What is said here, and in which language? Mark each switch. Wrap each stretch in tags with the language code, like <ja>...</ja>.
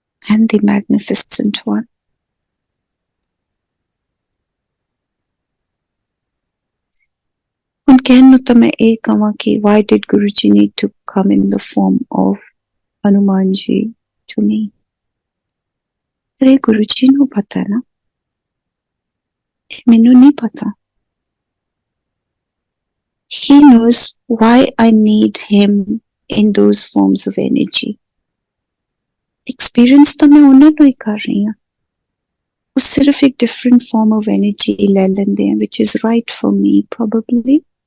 <en>And the magnificent one.</en> <pa>ਹੁਣ ਕਹਿਣ ਨੂੰ ਤਾਂ ਮੈਂ ਇਹ ਕਹਾਂ ਕਿ</pa> <en>why did Guruji need to come in the form of Hanuman ji to me?</en> <pa>ਪਰ ਇਹ Guruji ਨੂੰ ਪਤਾ ਹੈ ਨਾ, ਇਹ ਮੈਨੂੰ ਨਹੀਂ ਪਤਾ।</pa> <en>He knows why I need him in those forms of energy.</en> <pa>Experience ਤਾਂ ਮੈਂ ਉਹਨਾਂ ਨੂੰ ਹੀ ਕਰ ਰਹੀ ਹਾਂ।</pa> <hi>वो सिर्फ एक डिफरेंट फॉर्म ऑफ एनर्जी ले लेंदे हैं,</hi> <en>Which is right for me probably.</en>